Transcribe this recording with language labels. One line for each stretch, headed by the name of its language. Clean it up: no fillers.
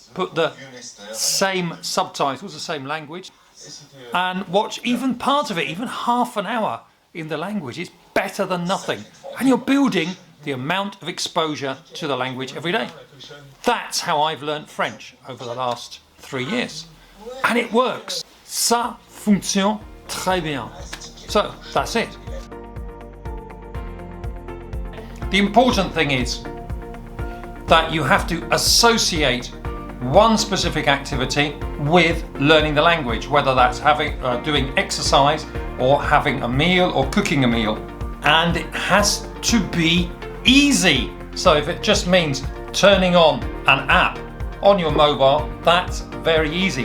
English: Put the same subtitles, the same language, and watch even part of it, even half an hour in the language is better than nothing. And you're building the amount of exposure to the language every day. That's how I've learned French over the last 3 years. And it works.
French: Ça fonctionne très bien.
English: So, that's it. The important thing is that you have to associate one specific activity with learning the language, whether that's doing exercise or having a meal or cooking a meal. And it has to be easy. So if it just means turning on an app on your mobile, that's very easy.